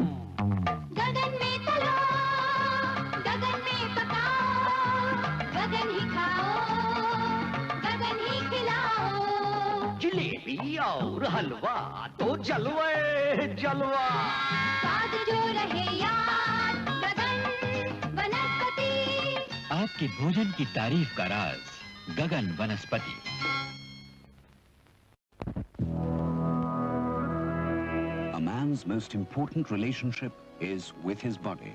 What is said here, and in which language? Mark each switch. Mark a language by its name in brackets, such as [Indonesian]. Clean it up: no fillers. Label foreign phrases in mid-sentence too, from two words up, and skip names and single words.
[Hindi] गगन में तलो, गगन में पकाओ, गगन ही खाओ, गगन ही खिलाओ। जिलेबी और हलवा तो जलवे जलवा। स्वाद जो रहे याद, गगन वनस्पति। आपके भोजन की तारीफ का राज गगन वनस्पति। [English] A man's most important relationship is with his body.